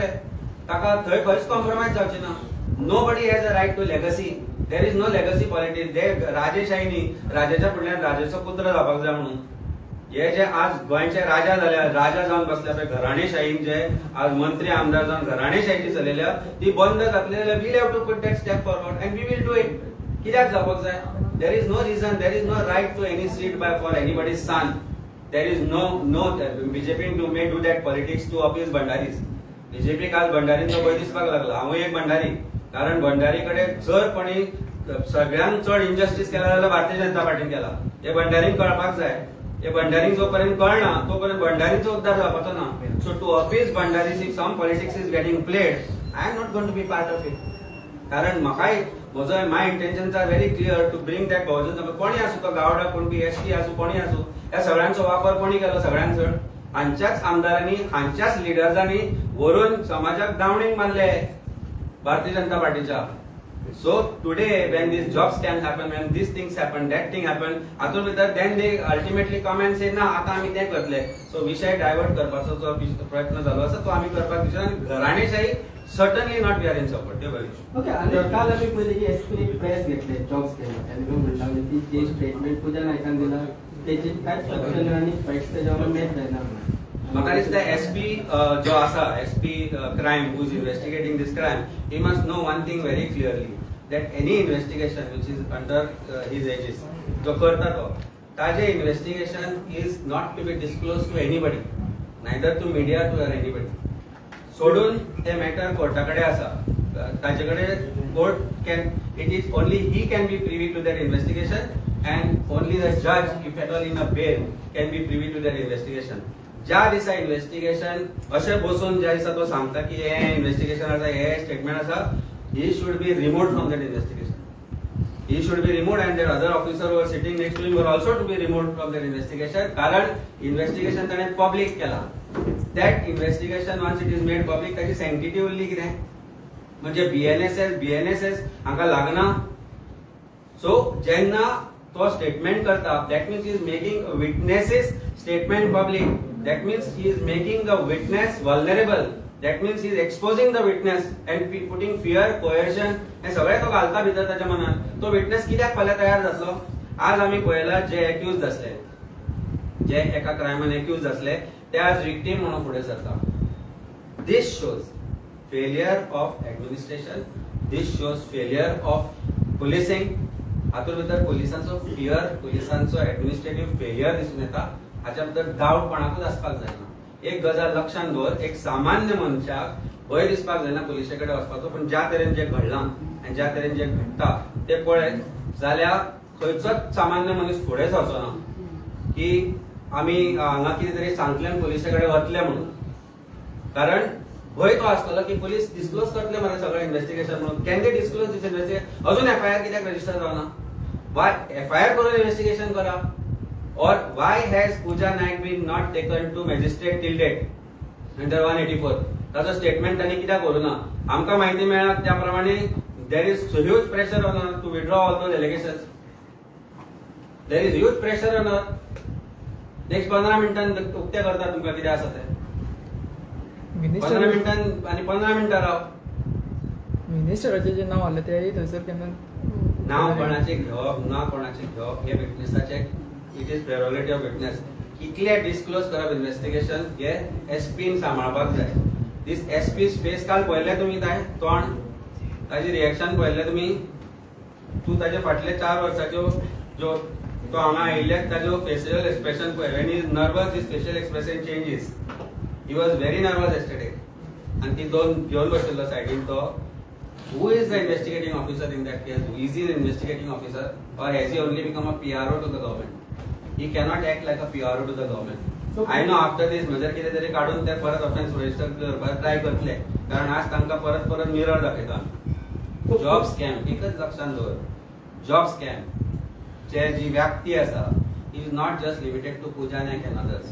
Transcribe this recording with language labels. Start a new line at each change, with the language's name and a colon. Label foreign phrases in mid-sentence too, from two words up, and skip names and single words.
Konkani: ताका थंय खंयच कॉम्प्रोमायज जावचे ना.
English: Nobody has a right to legacy. There is no legacy politics.
Konkani: ते राजेशाहीनी राजाच्या फुडल्यान राजाचो पुत्र जावपाक जाय म्हणून हे जे आज गोंयचे राजा जाल्या, राजा जावन बसल्या पळय, घराणेशाहीन जे आज मंत्री आमदार जावन घराणेशाही चलयल्या ती बंद जातली जाल्यार
English: will have to put that step forward and we will do it.
Konkani: कित्याक जावपाक जाय?
English: There is no reason, there is no right to any seat by for anybody's son. There is no BJP may do that politics to appease Bhandaris.
Konkani: बीजेपीक आज भंडारींचो भंय दिसपाक लागला. हांवूय एक भंडारी. कारण भंडारी कडेन जर कोणी सगळ्यांत चड इनजस्टीस केला जाल्यार भारतीय जनता पार्टीन केला. हे भंडारींक कळपाक जाय. हे भंडारींक जोपर्यंत कळना तोपर्यंत भंडारींचो उद्धार जावपाचो ना.
English: So to appease Bhandaris if some politics is getting played, I am not going to be part of it.
Konkani: कारण म्हाकाय म्हजो
English: my intentions are very clear to bring that Bahujan.
Konkani: कोणी आसूं तो गावडा, कोण बी एसटी आसूं, कोणी आसूं, ह्या सगळ्यांचो वापर कोणी केलो? सगळ्यांत चड हांच्याच आमदारांनी, हांच्याच लिडर्सांनी व्हरून समाजाक दावणीक मारले भारतीय जनता पार्टीच्या.
English: So today when these job scams happen, when these things happen, that thing happen,
Konkani: हातूंत भितर then they ultimately come and say ना आता आमी तें करतले. सो विशय डायवर्ट करपाचो जो प्रयत्न जालो आसा तो आमी करपाक दिसना. घराणेशाही
English: certainly not we are in support.
Konkani: ते बरें. ओके. आणि काल आमी पयली एसपी प्रेस घेतले
English: job scam
Konkani: आनी म्हणटा ती जे स्टेटमेंट पूजा नायकान दिला तेची कांय स्ट्रक्चर आनी फॅक्ट्स तेच्या वांगडा मॅच जायना. म्हाका दिसता एसपी जो आसा,
English: SP crime who is investigating this crime, he must know one thing very clearly that any investigation which is under his aegis,
Konkani: जो करता तो, ताजे
English: investigation is not to be disclosed to anybody, neither to media to anybody.
Konkani: सोडून ते मॅटर कोर्टाकडे आसा.
English: ताजेकडे कोर्ट can, it is only he can be privy to that investigation and only the judge, if at all in a bail, can be privy to that investigation.
Konkani: ज्या दिसा इन्व्हेस्टिगेशन अशें बसून ज्या दिसा तो सांगता की हे इन्व्हेस्टिगेशन आसा, हे स्टेटमेंट आसा,
English: he should be removed from that investigation. He should be removed and that other officer who are sitting next to him were also to be removed from that investigation.
Konkani: कारण investigation ताणे public केला.
English: That investigation once it is made public,
Konkani: ताची sanctity उरली कितें? म्हणजे BNSS हांका लागना. सो जेन्ना तो स्टेटमेंट करता,
English: that means he is making a witness's statement public. That means he is making the witness vulnerable. That means he is exposing the witness and putting fear, coercion
Konkani: हे सगळे तो घालता भितर ताच्या मनात. तो विटनेस कित्याक फाल्यां तयार जातलो? आज आमी पळयला जे एक्यूज आसले, जे एका क्रायमान एक्यूज आसले, ते आज विक्टीम म्हणून फुडें सरता.
English: This shows failure of administration. This shows failure of policing.
Konkani: हातूंत भितर पुलिसांचो फियर, पुलिसांचो एडमिनिस्ट्रेटिव्ह फेलियर दिसून येता. हाच्या भितर डावट कोणाकूच आसपाक जायना. एक गजाल लक्षात दवर, एक सामान्य मनशाक भंय दिसपाक जायना पुलिशे कडेन वचपाचो. पण ज्या तरेन जे घडलां आनी ज्या तरेन जे घडटा ते पळयत जाल्यार खंयचोच सामान्य मनीस फुडें सरचो ना की आमी हांगा कितें तरी सांगतले आनी पुलिशे कडेन वतले म्हणून. कारण भंय तो आसतलो की पुलीस डिस्क्लोज करतले मरे सगळें इन्व्हेस्टिगेशन म्हणून.
English: Can they disclose this investigation?
Konkani: अजून एफआयआर कित्याक रजिस्टर जावना?
English: why FIR
Konkani: करून इन्व्हेस्टिगेशन करा.
English: Or why has Pooja Naik been not taken to magistrate till date under 184?
Konkani: ताजो स्टेटमेंट तांणी कित्याक करूना? आमकां माहिती मेळ्ळा त्या प्रमाणे
English: there is huge pressure on her to withdraw all those allegations. There is huge pressure on her.
Konkani: नेक्स्ट 15 मिनिटांन उक्ते करता तुमकां कितें आसा तें. 15 मिनिटांन आनी 15 मिनिटां राव. मिनिस्टराचें जें नांव आसलें तेंय थंयसर केन्ना नांव कोणाचें घेवप ना कोणाचें घेवप हे विटनेसाचें
English: it is prerogative of witness.
Konkani: कितले डिस्क्लोज करप इन्व्हेस्टिगेशन हे एसपीन सांबाळपाक जाय.
English: this SP's face
Konkani: काल पळयले तुमी ताय तोंड, ताजी रिएक्शन पळयले तुमी. तूं ताजे फाटले 4 वर्साच्यो ज्यो तो हांगा आयिल्ल्याक ताजो फेशियल एक्सप्रेशन पळय.
English: When is nervous his facial expression changes. He was very nervous yesterday.
Konkani: आनी ती दोन घेवन बशिल्लो सायडीन तो.
English: Who is the investigating officer in that case? Is he an investigating officer or has he only become a PRO to the government? He cannot act like a PRO to the government. I know after this
Konkani: म्हजर कितें तरी काडून ते परत ऑफेन्स रजिस्टर करपाक ट्राय करतले, कारण आज तांकां परत परत मिरर दाखयता.
English: job scam
Konkani: एकच लक्षात दवर,
English: job scam
Konkani: चे जी व्याप्ती आसा
English: is not just limited to Pooja Naik and others.